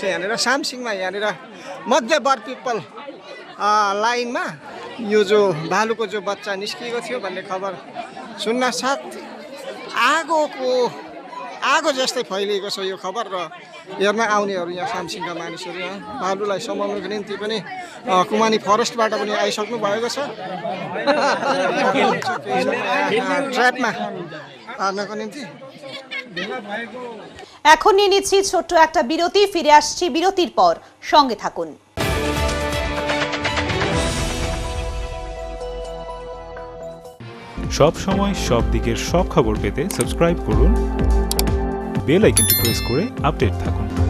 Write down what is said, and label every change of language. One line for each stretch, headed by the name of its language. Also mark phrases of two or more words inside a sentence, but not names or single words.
Nepali: यहाँनिर सामसिङमा यहाँनिर मध्य बर पिपल लाइनमा यो जो भालुको जो बच्चा निस्किएको थियो भन्ने खबर सुन्न साथ आगो जस्तै फैलिएको छ यो खबर। र हेर्न आउनेहरू यहाँ सामसिङका मानिसहरू यहाँ भालुलाई समाउनको निम्ति पनि कुमानी फरेस्टबाट पनि आइसक्नु भएको छ ट्र्यापमा हार्नको निम्ति।
Bangla: এখন নিয়ে নিচ্ছি ছোট্ট একটা বিরতি, ফিরে আসছি বিরতির পর, সঙ্গে থাকুন। সব সময় সব দিকের সব খবর পেতে সাবস্ক্রাইব করুন,
English: bell icon press
Bangla: করে আপডেট থাকুন।